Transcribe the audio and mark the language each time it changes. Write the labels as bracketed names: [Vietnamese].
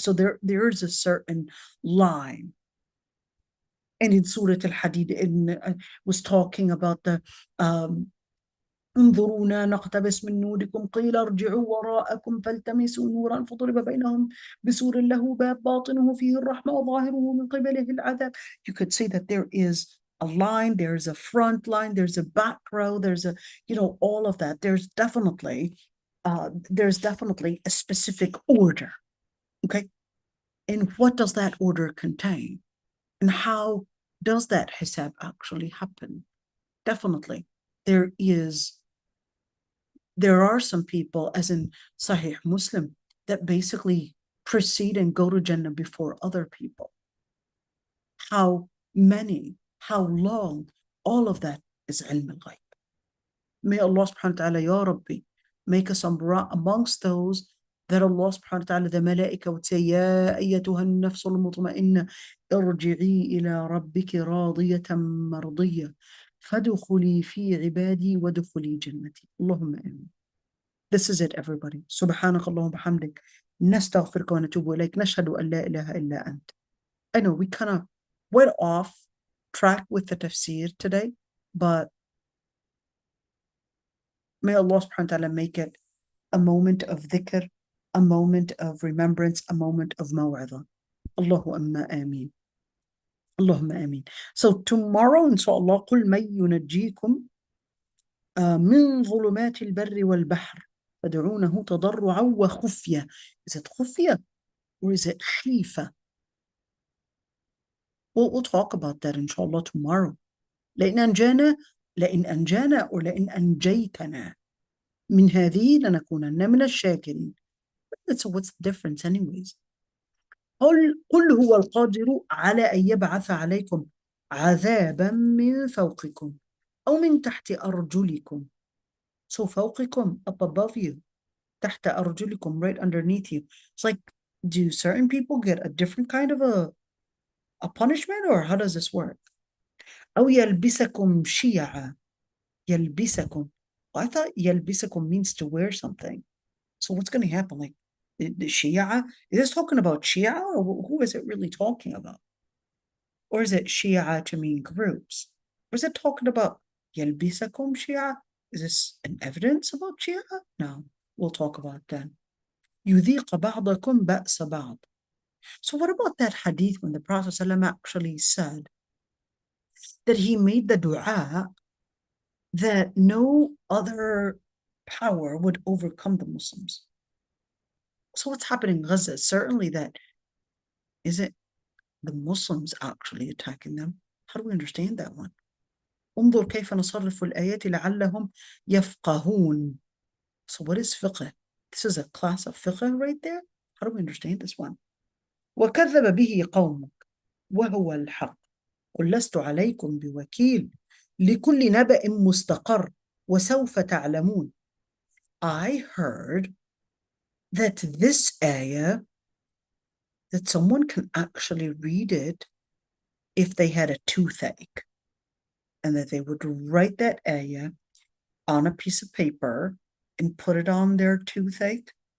[English] So there is a certain line. And in Surah Al-Hadid, it was talking about the [Arabic] انظرونا نقتبس من نوركم قيل ارجعوا وراءكم فالتمسوا نورا فضرب بينهم بسور له باب باطنه فيه الرحمة وظاهره من قبله العذاب. [English] You could say that there is a line, there's a front line, there's a back row, there's a, all of that. There's definitely a specific order. Okay. And what does that order contain? And how does that hisab actually happen? Definitely. There are some people, as in Sahih Muslim, that basically proceed and go to Jannah before other people. How many, how long, all of that is ilm al-ghayb. May Allah subhanahu wa ta'ala, Ya Rabbi, make us amongst those that Allah subhanahu wa ta'ala, the malaika would say, [Arabic] Ya ayyatuha an-nafs al-mutma'inna, irji'i ila rabbiki radiyatan mardiyya. فادخلي في عبادي وادخلي جنتي. اللهم آمين. [English] This is it, everybody. [Arabic] سبحانك اللهم وبحمدك نستغفرك ونتوب إليك نشهد أن لا إله إلا أنت. [English] I know we kind of went off track with the tafsir today, but may Allah subhanahu wa ta'ala make it a moment of dhikr, a moment of remembrance, a moment of maw'idha. [Arabic] Allahumma ameen. Allahumma ameen. [English] So tomorrow, inshallah, [Arabic] قُلْ مَن يُنَجِّيكُم مِّن ظُلُمَاتِ الْبَرِّ وَالْبَحْرِ فَادْعُونَهُ تَضَرُّعًا وَخُفْيَةً. [English] Is it khufya or is it khifa? We'll talk about that, inshallah, tomorrow. [Arabic] لئن أنجانا or لئن أنجيتنا من هذه لنكونن من الشاكرين. [English] So what's the difference anyways? [Arabic] قل هو القادر على أن يبعث عليكم عذابا من فوقكم أو من تحت أرجلكم. [English] So فوقكم, up above you, [Arabic] تحت أرجلكم, [English] right underneath you. It's like, do certain people get a different kind of a punishment, or how does this work? [Arabic] أو يلبسكم شيعا. يلبسكم. [English] Well, I thought يلبسكم means to wear something. So what's going to happen? Like the Shia? Is this talking about Shia, or who is it really talking about? Or is it Shia to mean groups? Or is it talking about [Arabic] يلبسكم شيعا? [English] Is this an evidence about Shia? No, we'll talk about that. [Arabic] يذيق بعضكم بأس بعض. [English] So what about that hadith when the Prophet ﷺ actually said that he made the dua that no other power would overcome the Muslims? So what's happening in Gaza? Certainly that, is it the Muslims actually attacking them? How do we understand that one? [Arabic] انظر كيف نصرف الآيات لعلهم يفقهون. [English] So what is fiqh? This is a class of fiqh right there. How do we understand this one? [Arabic] وكذب به قومك وهو الحق قل لست عليكم بوكيل لكل نبأ مستقر وسوف تعلمون. [English] I heard that this ayah, that someone can actually read it if they had a toothache, and that they would write that ayah on a piece of paper and put it on their toothache.